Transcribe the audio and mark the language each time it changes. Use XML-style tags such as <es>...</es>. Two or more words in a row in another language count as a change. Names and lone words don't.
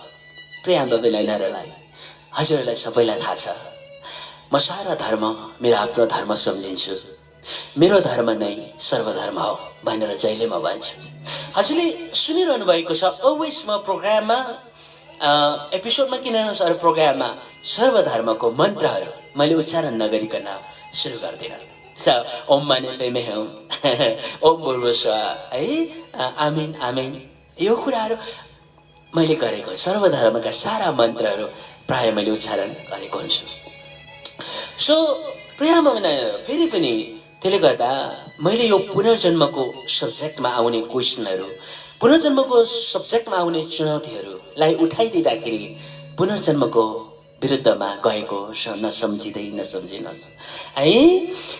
<ne>प्रिय बाबुलाई हजुरहरूलाई सबैलाई थाहा छ, म सारा धर्म मेरो आफ्नो धर्म सम्झिन्छु, मेरो धर्म नै सर्वधर्म हो भनेर जहिले म भन्छु। हजुरले सुनिरहनु भएको छ अलवेज म प्रोग्राममा एपिसोडमा किन अरू प्रोग्राममा सर्वधर्मको मन्त्रहरू मैले उच्चारण नगरिकन सुरु गर्दिनँ।</ne> <sa>ओम माने पेमे हौ, ओम भूर्भुवः</sa> <ne>है,</ne> <ar>آمين آمين,</ar> <ne>यो कुराहरू मैले गरेको, सर्वधर्मका सारा मन्त्रहरू प्राय मैले उच्चारण गरेको हुन्छु। सो प्रिय बाबुना, फेरि पनि त्यसले गर्दा मैले यो पुनर्जन्मको सब्जेक्टमा आउने क्वेसनहरू, पुनर्जन्मको सब्जेक्टमा आउने चुनौतीहरूलाई उठाइदिँदाखेरि पुनर्जन्मको विरुद्धमा गएको नसम्झिँदै नसम्झिनुहोस् है।</ne>